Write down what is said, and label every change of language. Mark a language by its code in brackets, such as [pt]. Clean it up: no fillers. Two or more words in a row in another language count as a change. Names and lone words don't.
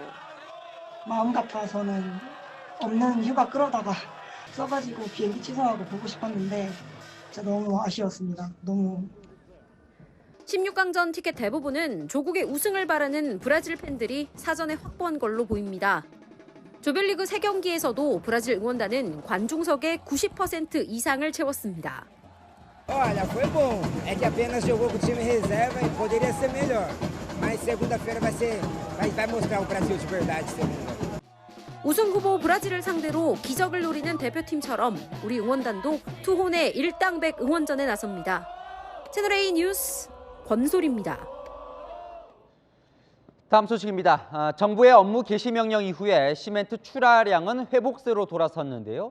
[ko] 마음 같아서는 없는 휴가 끌어다가 써가지고 비행기 취소하고 보고 싶었는데 진짜 너무 아쉬웠습니다. 너무 16강전 티켓 대부분은 조국의 우승을 바라는 브라질 팬들이 사전에 확보한 걸로 보입니다. 조별리그 3경기에서도 브라질 응원단은 관중석의 90% 이상을 채웠습니다. [pt] Olha, foi bom. É que apenas jogou com o time reserva e poderia ser melhor. Mas segunda-feira vai mostrar o Brasil de verdade, segunda. [ko] 우승 후보 브라질을 상대로 기적을 노리는 대표팀처럼 우리 응원단도 투혼의 일당백 응원전에 나섭니다. 채널A 뉴스 권솔입니다. 다음 소식입니다. 정부의 업무 개시 명령 이후에 시멘트 출하량은 회복세로 돌아섰는데요.